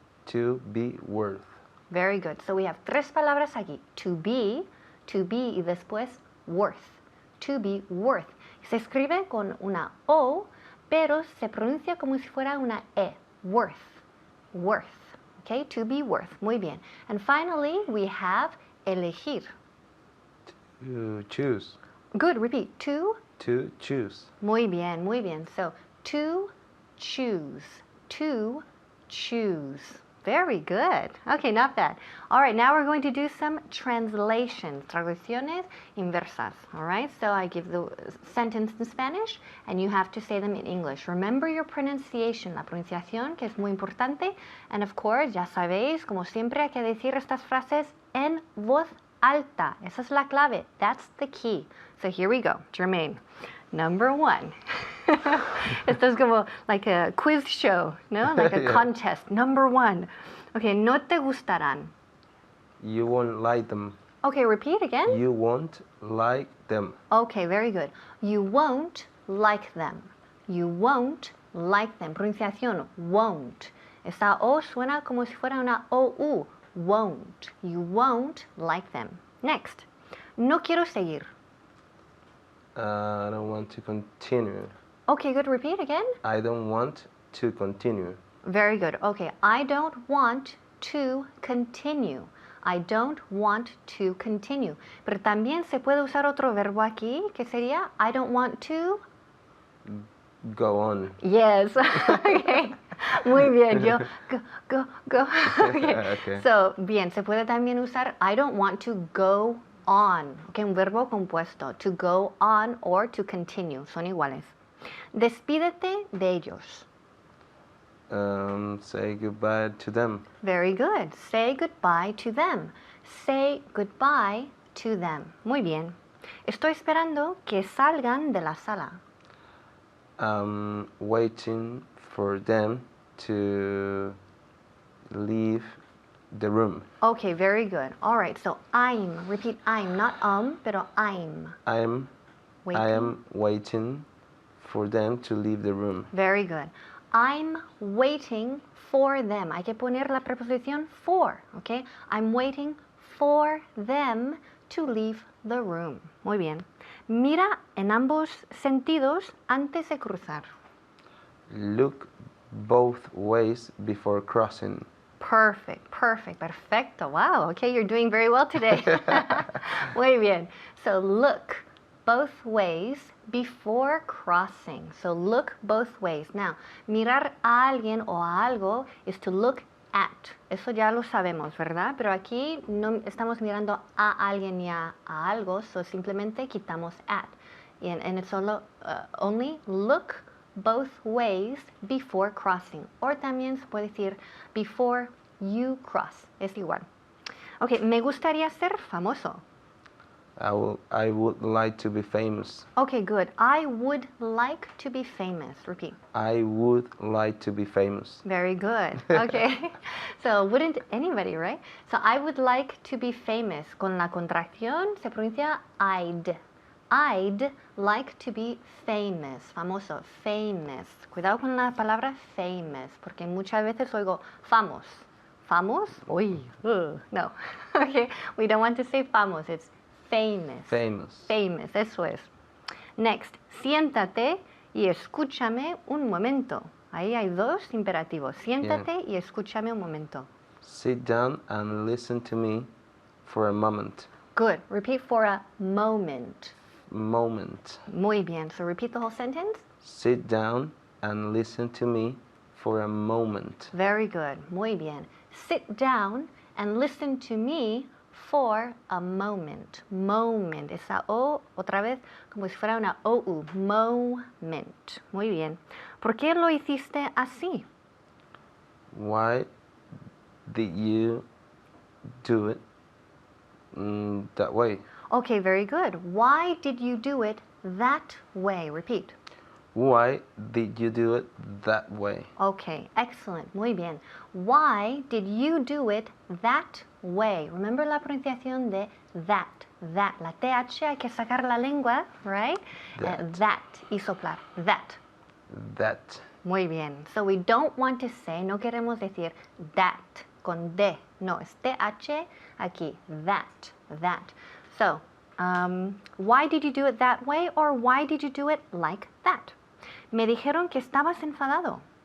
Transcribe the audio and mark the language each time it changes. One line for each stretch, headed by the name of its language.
English: To be worth. Very good. So we have
Spanish: tres palabras aquí.
English: To be
Spanish: y después
English: worth. To be worth.
Spanish: Se escribe con una O, pero se pronuncia como si fuera una E.
English: Worth. Worth. Okay, to be worth.
Spanish: Muy bien.
English: And finally, we have elegir. To choose. Good. Repeat. To. To choose.
Spanish: Muy bien, muy bien.
English: So, to choose. To choose. Very good. Okay, not bad. All right, now we're going to do some translations.
Spanish: Traducciones inversas.
English: All right, so I give the sentence in Spanish and you have to say them in English. Remember your pronunciation,
Spanish: la pronunciación, que es muy importante.
English: And of course,
Spanish: ya sabéis, como siempre, hay que decir estas frases en voz alta. Esa es la clave.
English: That's the key. So here we go. Jermaine, number one.
Spanish: Esto es como
English: like a quiz show, no? Like a Yeah. contest. Number one. Okay,
Spanish: no te gustarán.
English: You won't like them. Okay, repeat again. You won't like them. Okay, very good. You won't like them. You won't like them.
Spanish: Pronunciación, won't. Esta O suena como si fuera una OU.
English: Won't. You won't like them. Next.
Spanish: No quiero seguir.
English: I don't want to continue. Okay, good. Repeat again. I don't want to continue. Very good. Okay, I don't want to continue. I don't want to continue.
Spanish: Pero también se puede usar otro verbo aquí, que sería
English: I don't want to. Go on. Yes. Okay.
Spanish: Muy bien.
English: Yo go. Okay. Okay. So,
Spanish: bien, se puede también usar
English: I don't want to go on.
Spanish: Okay, un verbo compuesto.
English: To go on or to continue.
Spanish: Son iguales. Despídete de ellos.
English: Say goodbye to them. Very good. Say goodbye to them. Say goodbye to them.
Spanish: Muy bien. Estoy esperando que salgan de la sala.
English: Waiting for them to leave the room. Okay, very good. All right, so I'm. Repeat I'm, not
Spanish: pero
English: I'm. I am waiting for them to leave the room. Very good. I'm waiting for them.
Spanish: Hay que poner la preposición
English: for, okay? I'm waiting for them to leave the room.
Spanish: Muy bien. Mira en ambos sentidos antes de cruzar.
English: Look both ways before crossing. Perfect,
Spanish: perfecto.
English: Wow, okay, you're doing very well today.
Spanish: Muy bien.
English: So look both ways before crossing. So look both ways. Now,
Spanish: mirar a alguien o a algo
English: is to look at. Eso ya lo sabemos, ¿verdad? Pero aquí no estamos mirando a alguien ni a algo, so simplemente quitamos at. And it's solo, only look both ways before crossing. O también se puede decir before you cross. Es igual.
Spanish: Ok, me gustaría ser famoso.
English: I would like to be famous. Okay, good. I would like to be famous. Repeat. I would like to be famous. Very good. Okay. So wouldn't anybody, right? So I would like to be famous.
Spanish: Con la contracción se pronuncia I'd.
English: I'd like to be famous.
Spanish: Famoso. Famous. Cuidado con la palabra famous, porque muchas veces oigo famos. Famos? Uy. No. Okay.
English: We don't want to say famos. It's famous. Famous.
Spanish: Famous, eso es. Next, siéntate y escúchame un momento. Ahí hay dos imperativos. Siéntate y escúchame un momento.
English: Sit down and listen to me for a moment. Good. Repeat for a moment. Moment.
Spanish: Muy bien.
English: So repeat the whole sentence. Sit down and listen to me for a moment. Very good.
Spanish: Muy bien.
English: Sit down and listen to me for a moment. Moment.
Spanish: Esa O, otra vez, como si fuera una OU. Moment. Muy bien. ¿Por qué lo hiciste así?
English: Why did you do it that way? Okay, very good. Why did you do it that way? Repeat. Why did you do it that way? Okay, excellent.
Spanish: Muy bien.
English: Why did you do it that way?
Spanish: Remember la pronunciación de that. That. La TH hay que sacar la lengua, right? That. Y soplar. That.
English: That.
Spanish: Muy bien.
English: So we don't want to say,
Spanish: no queremos decir that con D. No, es TH aquí. That. That.
English: So, why did you do it that way or why did you do it like that?
Spanish: Me dijeron que estabas enfadado.